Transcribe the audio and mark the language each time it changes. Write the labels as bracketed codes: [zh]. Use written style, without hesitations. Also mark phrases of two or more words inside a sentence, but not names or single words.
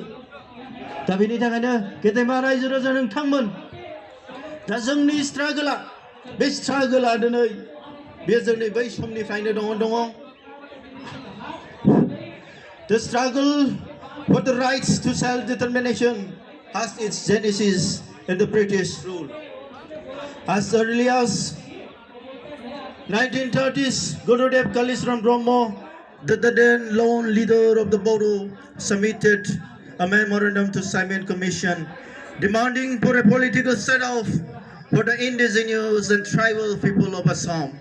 [brx] दा बेनि थाखायनो गेदेमा रायजो राजा नोंथांमोन, दा जोंनि स्ट्रागोला, बे स्ट्रागोला दिनै बे जोंनि बै समनिफ्रायनो दङ. [en] The struggle for the rights to self-determination has its genesis in the British rule. As early as 1930s, Gurudev Kalisram Brahmo, the then lone leader of the Bodo, submitted a memorandum to Simon Commission demanding for a political set-off for the indigenous and tribal people of Assam.